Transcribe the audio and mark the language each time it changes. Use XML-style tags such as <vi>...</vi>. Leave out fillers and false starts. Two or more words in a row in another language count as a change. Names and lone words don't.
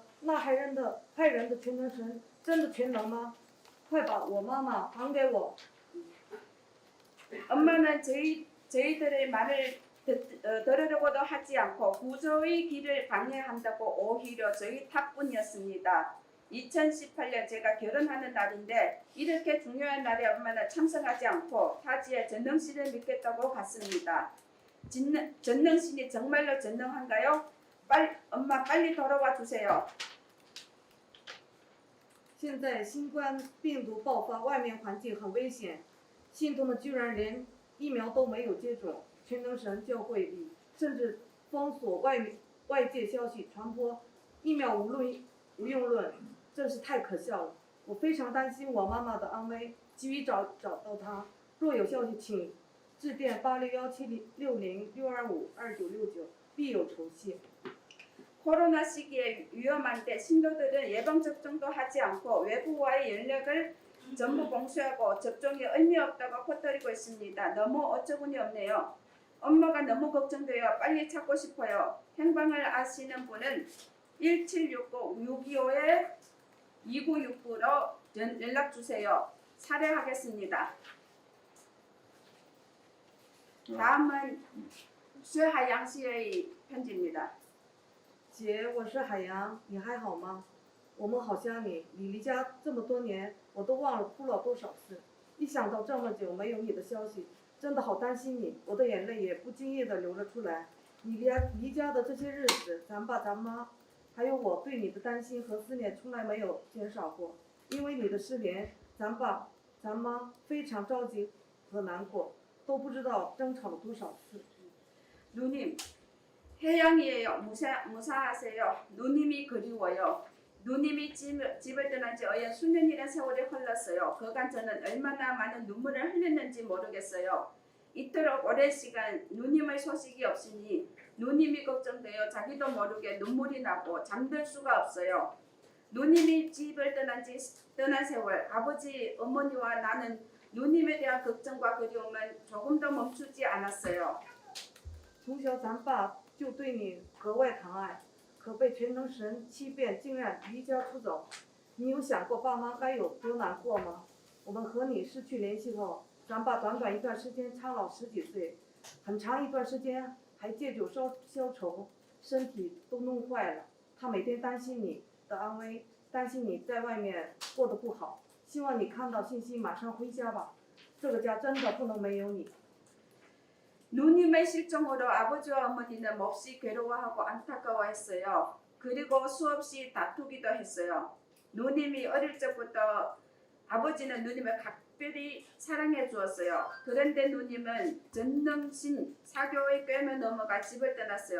<zh>那害人的全能神真的全能吗？快把我妈妈还给我！</zh> <ko>엄마는 저희들의 말을 들으려고도 하지 않고 구조의 길을 방해한다고 오히려 저희 탓뿐이었습니다. 2018년 제가 결혼하는 날인데 이렇게 중요한 날에 엄마는 참석하지 않고 타지에 전능신을 믿겠다고 갔습니다. 전능신이 정말로 전능한가요? 엄마 빨리 돌아와 주세요.</ko> <zh>现在新冠病毒爆发，外面环境很危险，信徒们居然连疫苗都没有接种。全能神教会里甚至封锁外界消息传播疫苗无用论，真是太可笑了。我非常担心我妈妈的安危，急于找到她。若有消息，请致电86176062252969，必有酬谢。</zh> <ko>코로나 시기에 위험한데 신도들은 예방 접종도 하지 않고 외부와의 연락을 전부 봉쇄하고 접종이 의미 없다고 퍼뜨리고 있습니다. 너무 어처구니 없네요. 엄마가 너무 걱정돼요. 빨리 찾고 싶어요. 행방을 아시는 분은 1760-625-2969로 연락 주세요. 살해하겠습니다. 다음은 쇠하양 씨의 편지입니다.</ko> <zh>姐，我是海洋，你还好吗？我们好想你，你离家这么多年，我都忘了哭了多少次。一想到这么久没有你的消息，真的好担心你，我的眼泪也不经意的流了出来。你离家的这些日子，咱爸咱妈，还有我对你的担心和思念从来没有减少过。因为你的失联，咱爸咱妈非常着急和难过，都不知道争吵了多少次。</zh> <ko>누님, 해양이에요. 무사하세요. 누님이 그리워요. 누님이 집을 떠난 지 어연 수년이란 세월이 흘렀어요. 그간 저는 얼마나 많은 눈물을 흘렸는지 모르겠어요. 이토록 오랜 시간 누님의 소식이 없으니 누님이 걱정되어 자기도 모르게 눈물이 나고 잠들 수가 없어요. 누님이 집을 떠난 세월, 아버지, 어머니와 나는 누님에 대한 걱정과 그리움은 조금도 멈추지 않았어요.</ko> <zh>从小咱爸就对你格外疼爱，可被全能神欺骗，竟然离家出走。你有想过爸妈该有多难过吗？我们和你失去联系后，咱爸短短一段时间苍老10几岁，很长一段时间还借酒消愁，身体都弄坏了。他每天担心你的安危，担心你在外面过得不好。希望你看到信息马上回家吧，这个家真的不能没有你。</zh> <ko>누님의 실종으로 아버지와 어머니는 몹시 괴로워하고 안타까워했어요. 그리고 수없이 다투기도 했어요. 누님이 어릴 적부터 아버지는 누님을 각별히 사랑해 주었어요. 그런데 누님은 전능신 사교의 꿰매 넘어가 집을 떠났어요.</ko>